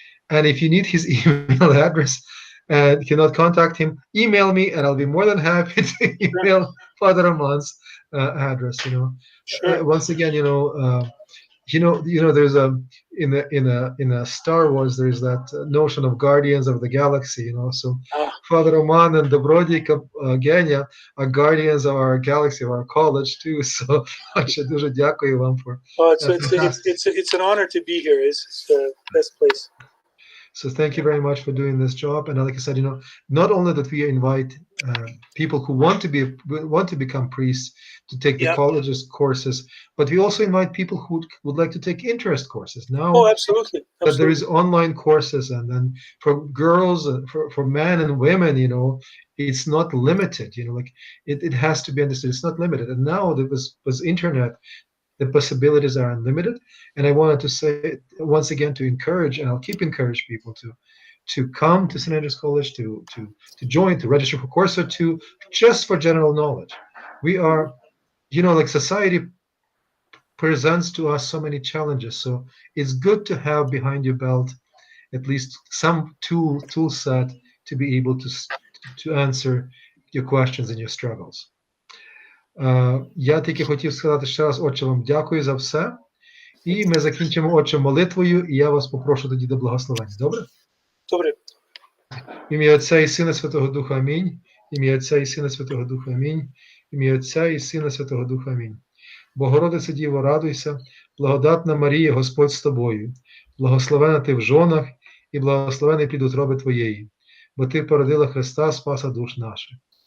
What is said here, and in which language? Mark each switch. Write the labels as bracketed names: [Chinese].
[English] And if you need his email address and cannot contact him, email me, and I'll be more than happy to email Father Roman's address. You know, Sure. once again, there's a in a Star Wars, there's that notion of guardians of the galaxy, you know. So Ah, Father Roman and Добродій Genya are guardians of our galaxy, of our college too. [Ukrainian] So ще дуже дякую вам [English] for fantastic. it's an honor to be here. It's the best place. So thank you very much for doing this job. And like I said, you know, not only that we invite people who want to become priests to take the Yeah. colleges courses, but we also invite people who would like to take interest courses. Now Oh, absolutely. that there is Absolutely. online courses, and then for girls, for men and women, you know, it's not limited. You know, like it has to be understood. It's not limited. And now that was internet, the possibilities are unlimited. And I wanted to say once again to encourage, and I'll keep encourage people to come to St. Andrew's College, to join, to register for course, or to just for general knowledge. We are, Mhm. you know, like society presents to us so many challenges. So it's good to have behind your belt at least some tool set to be able to answer your questions and your struggles. [Ukrainian] Я тільки хотів сказати ще раз, отче, вам дякую за все. І ми закінчимо, отче, молитвою, і я вас попрошу тоді до благословення. Добре? Добре. Ім'я Отця і Сина Святого Духа, амінь. Ім'я Отця і Сина Святого Духа, амінь. Ім'я Отця і Сина Святого Духа, амінь. Богородице Діво, радуйся, благодатна Марія, Господь з тобою, благословена ти в жонах, і благословений плід утроби твоєї, бо ти породила Христа, Спаса душ наших.